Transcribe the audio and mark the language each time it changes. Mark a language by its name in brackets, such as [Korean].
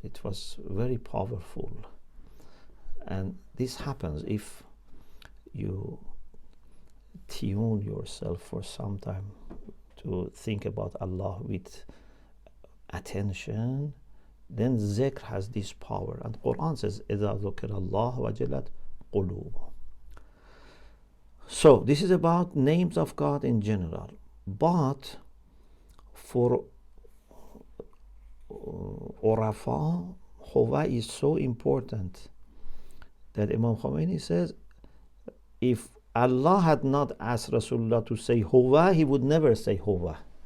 [English] It was very powerful. And this happens if you tune yourself for some time to think about Allah with attention, then zikr has this power. And Quran says, [Arabic] إِذَا ذُكِرَ اللَّهُ وَجَلَتْ قُلُوبُهُمْ. [English] So this is about names of God in general. But for Urafa, Huwa is so important that Imam Khomeini says, if Allah had not asked Rasulullah to say Huwa, he would never say Huwa.